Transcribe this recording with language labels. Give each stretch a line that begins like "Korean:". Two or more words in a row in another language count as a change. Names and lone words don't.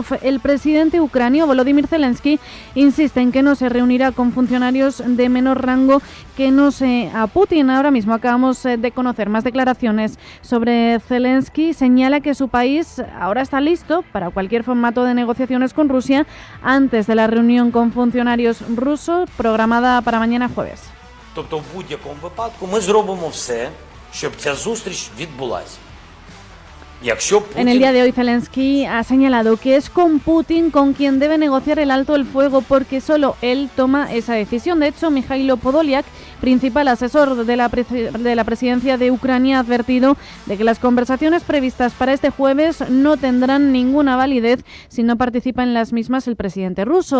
Spanish: El presidente ucranio, Volodymyr Zelensky, insiste en que no se reunirá con funcionarios de menor rango que no sea Putin. Ahora mismo acabamos de conocer más declaraciones sobre Zelensky. Señala que su país ahora está listo para cualquier formato de negociaciones con Rusia antes de la reunión con funcionarios rusos programada para mañana jueves.
Ukrainian: Тобто в будь-якому випадку ми зробимо все, щоб ця зустріч відбулася.
Spanish: En el día de hoy Zelensky ha señalado que es con Putin con quien debe negociar el alto el fuego porque solo él toma esa decisión. De hecho, Mikhailo Podolyak, principal asesor de la presidencia de Ucrania, ha advertido de que las conversaciones previstas para este jueves no tendrán ninguna validez si no participa en las mismas el presidente ruso.